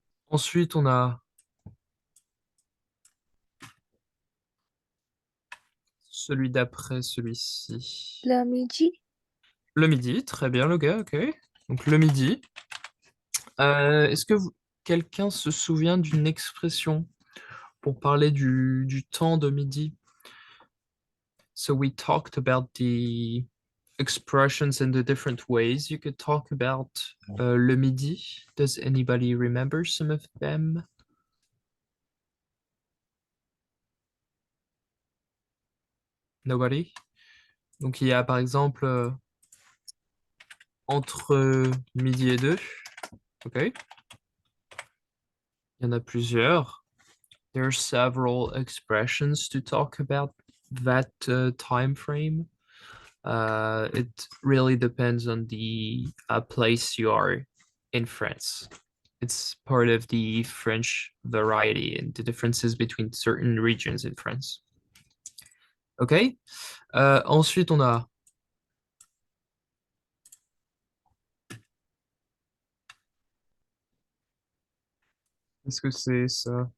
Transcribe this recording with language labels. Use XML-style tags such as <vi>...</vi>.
<fr>Ensuite, on a celui d'après celui-ci. Le midi, Le midi, très bien, le gars, ok. Donc le midi. Est-ce que quelqu'un se souvient d'une expression pour parler du temps de midi?</fr> <en>So we talked about the expressions and the different ways you could talk about le midi. Does anybody remember some of them? Nobody?</en> <fr>Donc il y a par exemple entre midi et deux. Ok. Il y en a plusieurs.</fr> <en>There are several expressions to talk about that time frame. It really depends on the place you are in France. It's part of the French variety and the differences between certain regions in France. Ok.</en> <fr>Ensuite, on a qu'est-ce que c'est ça?</fr>